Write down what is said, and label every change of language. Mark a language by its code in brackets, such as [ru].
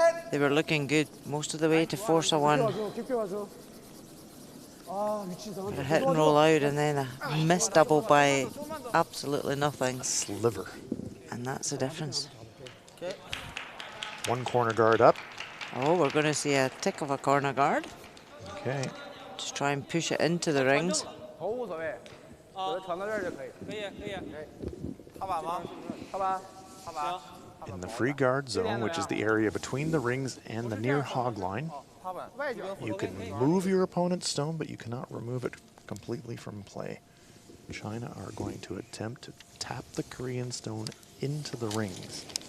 [en] They were looking good most of the way to force a 1. A hit and roll out and then a missed double by absolutely nothing. Sliver. And that's the difference. 1 corner guard up. Oh, we're going to see a tick of a corner guard. Okay. Just try and push it into the rings. [zh] 头无所谓，我就传到这儿就可以。可以，可以。踏板吗？踏板，踏板。 [en] In the free guard zone, which is the area between the rings and the near hog line, you can move your opponent's stone, but you cannot remove it completely from play. China are going to attempt to tap the Korean stone into the rings.